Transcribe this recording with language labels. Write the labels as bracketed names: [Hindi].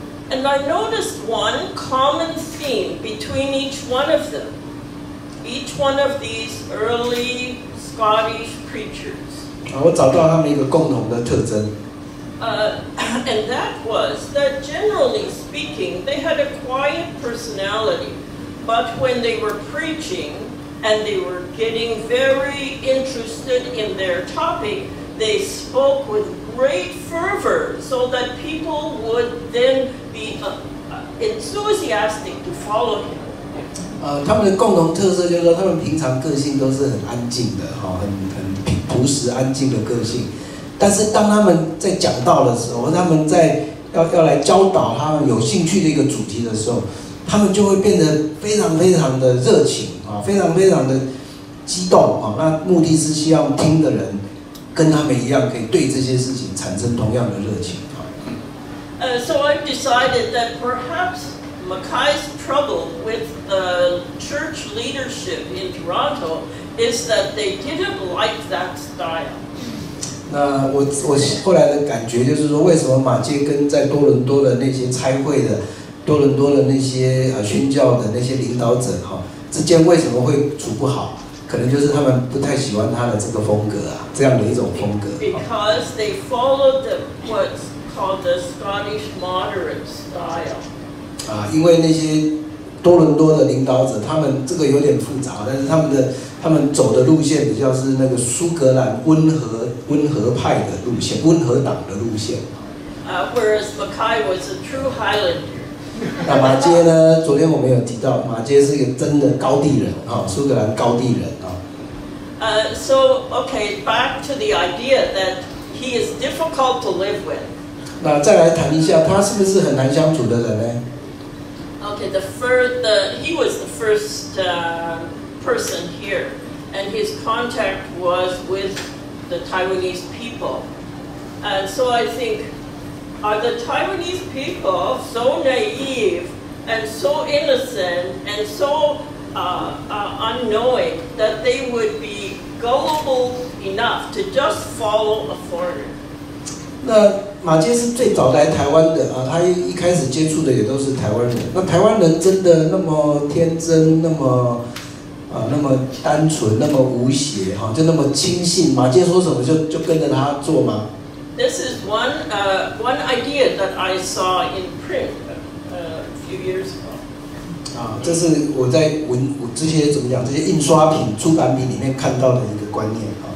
[English] And I noticed one common theme between each one of them. Each one of these early Scottish preachers. [Chinese] 我找到他们一个共同的特征。 [English] And that was that generally speaking, they had a quiet personality, but when they were preaching and they were getting very interested in their topic, they spoke with great fervor so that people would then be enthusiastic to follow him. [Chinese] 他们的共同特色就是说，他们平常个性都是很安静的很朴实安静的个性。但是当他们在讲道的时候，他们在要来教导他们有兴趣的一个主题的时候，他们就会变得非常的热情啊，非常的激动啊。那目的是希望听的人跟他们一样，可以对这些事情产生同样的热情啊。 [English] So I've decided that perhaps Mackay's trouble with the church leadership in Toronto is that they didn't like that style. [Chinese] 那我后来的感觉就是说，为什么马偕跟在多伦多的那些差会的、多伦多的那些宣教的那些领导者之间为什么会处不好？可能就是他们不太喜欢他的这个风格啊，这样的一种风格。 [English] Because they followed what's called the Scottish moderate style. [Chinese] 因为那些多伦多的领导者，他们这个有点复杂，但是他们走的路线比较是那个苏格兰温和派的路线，温和党的路线。 [English] Whereas Mackay was a true Highlander. [Chinese] 那马偕呢？昨天我们有提到，马偕是一个真的高地人苏格兰高地人 [English] So okay, back to the idea that he is difficult to live with. [Chinese] 那再来谈一下，他是不是很难相处的人呢？ [English] Okay, he was the first person here, and his contact was with the Taiwanese people. And so I think, are the Taiwanese people so naive and so innocent and so unknowing that they would be gullible enough to just follow a foreigner? [Chinese] 那马偕是最早来台湾的他一开始接触的也都是台湾人。那台湾人真的那么天真，那么单纯，那么无邪就那么轻信？马偕说什么就跟着他做吗？ [English] This is one idea that I saw in print a few years ago. [Chinese] 这是我在这些怎么讲？这些印刷品、出版品里面看到的一个观念